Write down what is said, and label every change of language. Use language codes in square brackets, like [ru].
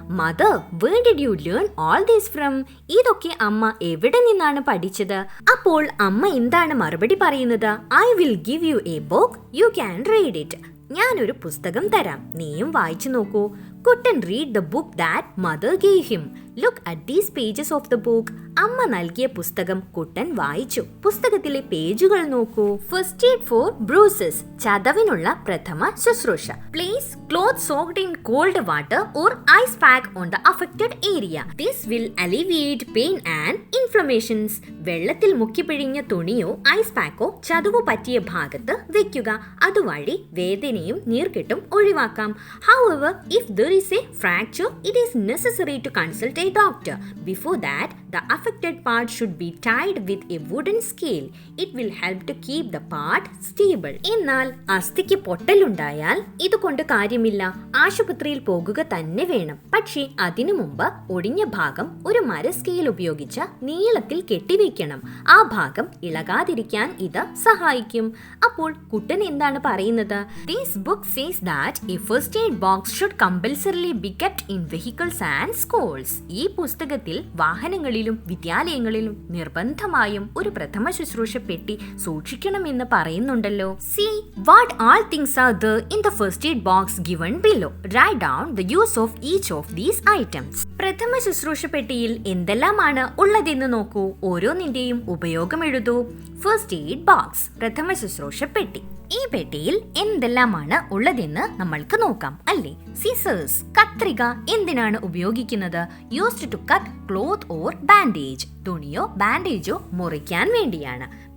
[en] Mother, where did you learn all this from? [ml] ഇതൊക്കെ അമ്മ എവിടെ നിന്നാണ് പഠിച്ചത്? അപ്പോൾ അമ്മ എന്താണ് മറുപടി പറയുന്നത്? [en] I will give you a book, you can read it. [ml] ഞാനൊരു പുസ്തകം തരാം, നീയും വായിച്ചു നോക്കൂ. [en] Kuttan read the book that mother gave him. Look at these pages of the book. [ml] അമ്മ നൽകിയ പുസ്തകം കുട്ടൻ വായിച്ചു. പുസ്തകത്തിലെ പേജുകൾ നോക്കൂ. [en] First aid for bruises. [ml] ചതവിനുള്ള പ്രഥമ ശുശ്രൂഷ. [en] Place cloth soaked in cold water or ice pack on the affected area. This will alleviate pain and inflammations. [ml] വെള്ളത്തിൽ മുക്കിപ്പിഴിഞ്ഞ തുണിയോ ഐസ് പാക്കോ ചതവു പറ്റിയ ഭാഗത്ത് വെക്കുക. അതുവഴി വേദനയും നീർക്കെട്ടും ഒഴിവാക്കാം. [en] However, if there is a fracture, it is necessary to consult a doctor. Before that, the affected part should be tied with a wooden scale. It will help to keep the part stable. [ml] എന്നാൽ അസ്ഥിക്ക് പൊട്ടലുണ്ടായാൽ ഇതുകൊണ്ട് കാര്യമില്ല. ആശുപത്രിയിൽ പോകുക തന്നെ വേണം. പക്ഷേ അതിനു മുമ്പ് ഒടിഞ്ഞ ഭാഗം ഒരു മര സ്കെയിൽ ഉപയോഗിച്ച് നീളത്തിൽ കെട്ടിവെക്കണം. ആ ഭാഗം ഇളകാതിരിക്കാൻ ഇത് സഹായിക്കും. അപ്പോൾ കുട്ടൻ എന്താണ് പറയുന്നത്? [en] This book says that a first aid box should compulsorily be kept in vehicles and schools. [ml] ഈ പുസ്തകത്തിൽ വാഹനങ്ങളിലും വിദ്യാലയങ്ങളിലും നിർബന്ധമായും ഒരു പ്രഥമ ശുശ്രൂഷ പെട്ടി സൂക്ഷിക്കണമെന്ന് പറയുന്നുണ്ടല്ലോ. [en] See what all things are there in the first aid box given below. Write down the use of each of these items. [ml] പ്രഥമ ശുശ്രൂഷ പെട്ടിയിൽ എന്തെല്ലാമാണ് ഉള്ളതെന്ന് നോക്കൂ. ഓരോന്നിന്റെയും ഉപയോഗം എഴുതൂ. ഫസ്റ്റ് എയ്ഡ് ബോക്സ്, പ്രഥമ ശുശ്രൂഷ പെട്ടി. ഈ പെട്ടിയിൽ എന്തെല്ലാമാണ് ഉള്ളതെന്ന് നമ്മൾക്ക് നോക്കാം അല്ലേ? സിസേഴ്സ്, കത്രിക എന്തിനാണ് ഉപയോഗിക്കുന്നത്? [en] used to cut cloth or bandage, [ml] തുണിയോ ബാൻഡേജോ മുറിക്കാൻ വേണ്ടിയാണ്.